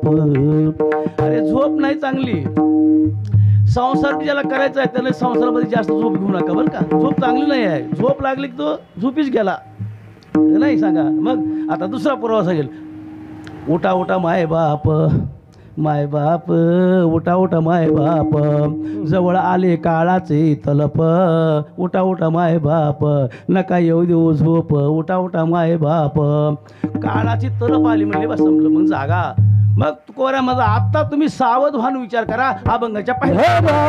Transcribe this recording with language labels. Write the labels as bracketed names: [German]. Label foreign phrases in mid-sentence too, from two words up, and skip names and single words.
[Marathi] अरे झोप नाही चांगली. संसार ज्याला करायचा आहे त्याला संसारामध्ये जास्त झोप घेऊ नका बरं का. झोप चांगली नाही आहे. झोप लागली की तो झोपीच गेला नाही सांगा. मग आता दुसरा पुरावा सांगेल. उठा उठा माय बाप, माय बाप उठा उठा माय बाप, जवळ आले काळाचे तलप. उठा उठा माय बाप, नका येऊ देऊ झोप. उठा उठा माय बाप. काळाची तलप आली म्हणले बस संपलं. मग जागा. मग कोऱ्या माझा आत्ता तुम्ही सावध व्हान विचार करा. अभंगाच्या पहिल्या